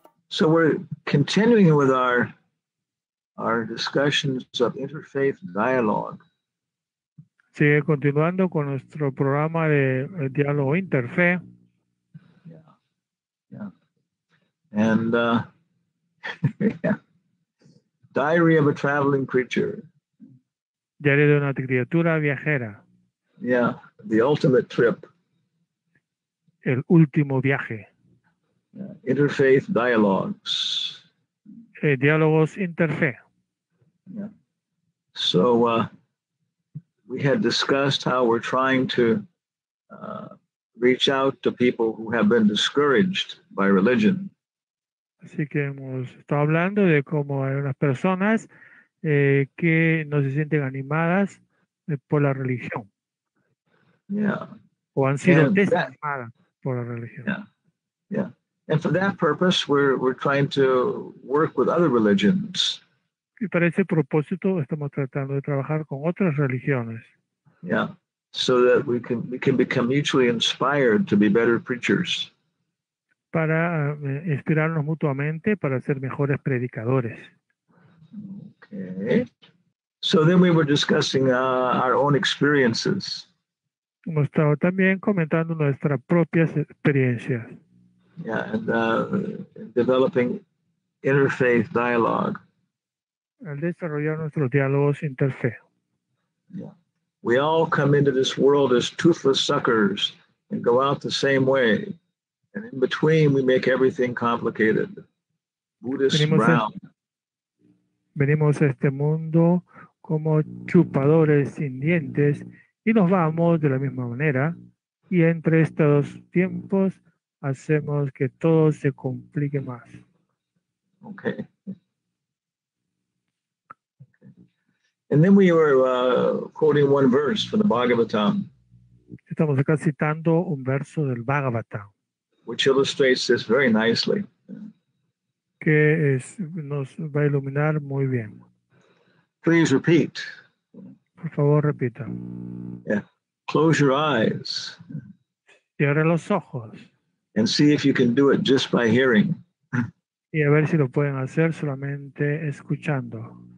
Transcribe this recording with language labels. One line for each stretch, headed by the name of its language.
English: So we're continuing with our discussions of interfaith dialogue.
Spanish: Sigue continuando con nuestro programa de diálogo interfe.
English: Yeah. And yeah. Diary of a Traveling Creature.
Spanish: Diario de una criatura viajera.
English: Yeah, the ultimate trip.
Spanish: El último viaje.
English: Interfaith dialogues.
Spanish: Diálogos interfe.
English: Yeah. So we had discussed how we're trying to reach out to people who have been discouraged by religion.
Spanish: Así que hemos estado hablando de cómo hay unas personas que no se sienten animadas por la religión.
English: Yeah.
Spanish: O han sido desanimadas por la religión.
English: Yeah. Yeah. And for that purpose, we're trying to work with other religions.
Spanish: Y para ese propósito estamos tratando de trabajar con otras religiones.
English: Yeah. So that we can become mutually inspired to be better preachers.
Spanish: Para inspirarnos mutuamente para ser mejores predicadores.
English: Okay. So then we were discussing our own experiences.
Spanish: Hemos estado también comentando nuestras propias experiencias.
English: Yeah, and developing interfaith dialogue.
Spanish: Al desarrollar nuestros diálogos interfe.
English: Yeah. We all come into this world as toothless suckers and go out the same way. And in between, we make everything complicated. Buddhist brown.
Spanish: Venimos a este mundo como chupadores sin dientes y nos vamos de la misma manera. Y entre estos tiempos hacemos que todo se complique más.
English: Okay. And then we were quoting one verse from the Bhagavatam.
Spanish: Estamos acá citando un verso del Bhagavatam.
English: Which illustrates this very nicely.
Spanish: Que nos va a iluminar muy bien.
English: Please repeat.
Spanish: Por favor, repita.
English: Yeah. Close your eyes.
Spanish: Cierra los ojos.
English: And see if you can do it just by hearing.
Spanish: Y a ver si lo pueden hacer solamente escuchando.